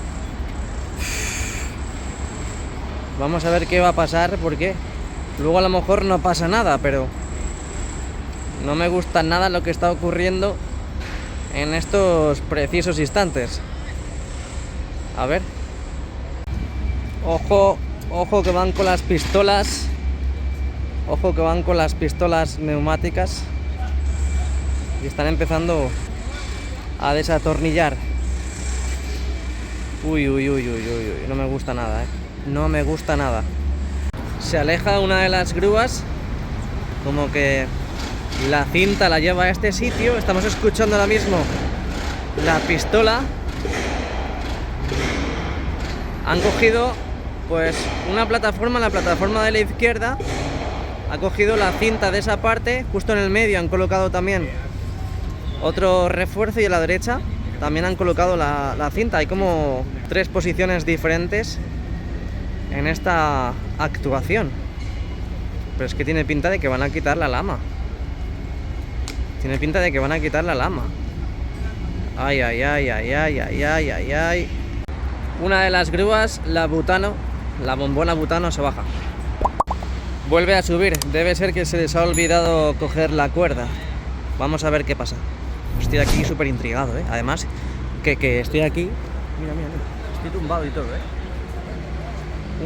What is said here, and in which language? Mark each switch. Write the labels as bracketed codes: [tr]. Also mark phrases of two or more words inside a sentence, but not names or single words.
[es] Vamos a ver qué va a pasar, porque luego a lo mejor no pasa nada, pero no me gusta nada lo que está ocurriendo en estos precisos instantes. A ver. Ojo, ojo que van con las pistolas. Ojo que van con las pistolas neumáticas. Y están empezando a desatornillar. Uy, uy, uy, uy, uy, uy. No me gusta nada, no me gusta nada. Se aleja una de las grúas. Como que la cinta la lleva a este sitio. Estamos escuchando ahora mismo la pistola. Han cogido pues una plataforma, la plataforma de la izquierda. Ha cogido la cinta de esa parte. Justo en el medio han colocado también otro refuerzo, y a la derecha también han colocado la cinta. Hay como 3 posiciones diferentes en esta actuación. Pero es que tiene pinta de que van a quitar la lama. Tiene pinta de que van a quitar la lama. Ay, ay, ay, ay, ay, ay, ay, ay, ay. Una de las grúas, la butano, la bombona butano, se baja. Vuelve a subir. Debe ser que se les ha olvidado coger la cuerda. Vamos a ver qué pasa. Estoy aquí súper intrigado, ¿eh? Además, que estoy aquí. Mira, mira, mira. Estoy tumbado y todo, ¿eh?